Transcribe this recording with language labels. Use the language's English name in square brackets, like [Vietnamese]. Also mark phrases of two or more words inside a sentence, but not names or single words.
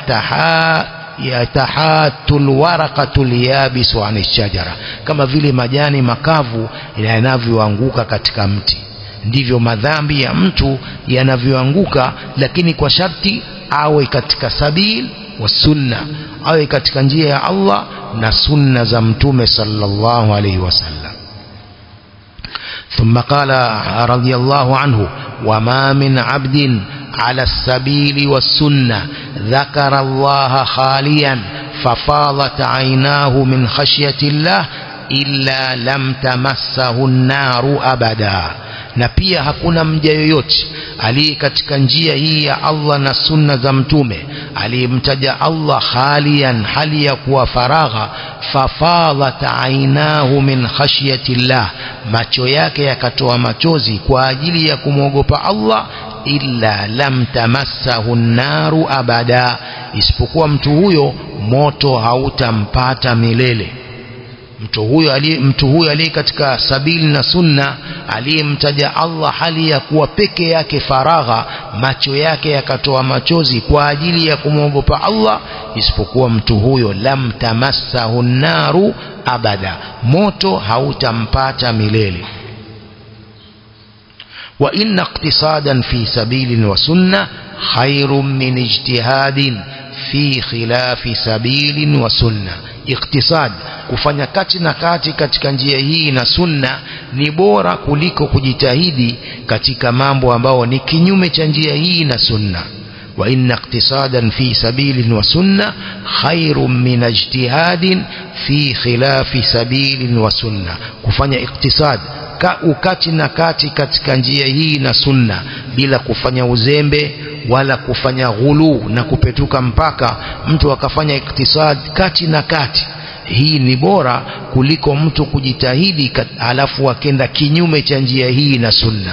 [Arabic] يتحات الورق اليابس عن الشجرة, [Swahili] kama vile majani makavu yanavyoanguka katika mti, ndivyo madhambi ya mtu yanavyoanguka, lakini kwa sharti awe katika [Arabic] سبيل وسنة, [Swahili] awe katika njia ya Allah na sunna za mtume [Arabic] صلى الله عليه وسلم. ثم قال رضي الله عنه: وما من عبد على السبيل والسنة ذكر الله خاليا ففاضت عيناه من خشية الله إلا لم تمسه النار أبدا. [Swahili] na pia hakuna mja yoyote aliye katika njia hii ya Allah na sunna za mtume aliyemtaja Allah khalian, hali ya kuwa faragha, [Arabic] ففاضت عيناه من خشية الله, [Swahili] macho yake yakatoa machozi kwa ajili ya kumwogopa Allah, [Arabic] إلا لم تمسه النار أبدا, [Swahili] isipokuwa mtu huyo moto hautampata milele. Mtu huyo aliye katika sabili na sunna, aliyemtaja Allah hali ya kuwa peke yake faragha, macho yake yakatoa machozi kwa ajili ya kumwogopa Allah, isipokuwa mtu huyo [Arabic] لم تمسه النار أبدا, [Swahili] moto hautampata milele. [Arabic] وإن اقتصادا في سبيل وسنة خير من اجتهاد في خلاف سبيل وسنة khairun min ijtihadin fi khilafi sabilin wa sunna. [Swahili] Iqtisad, kufanya kati na kati katika njia hii na sunna, ni bora kuliko kujitahidi katika mambo ambao ni kinyume cha njia hii na sunna. [Arabic] وإن اقتصادا في سبيل وسنة خير من اجتهاد في خلاف سبيل وسنة khairun min ijtihadin fi khilafi sabilin wa sunna. [Swahili] Kufanya iqtisad, ukati na kati katika njia hii na sunna, bila kufanya uzembe wala kufanya ghulu na kupetuka mpaka, mtu akafanya iktisad kati na kati, hii ni bora kuliko mtu kujitahidi alafu akenda kinyume cha njia hii na sunna.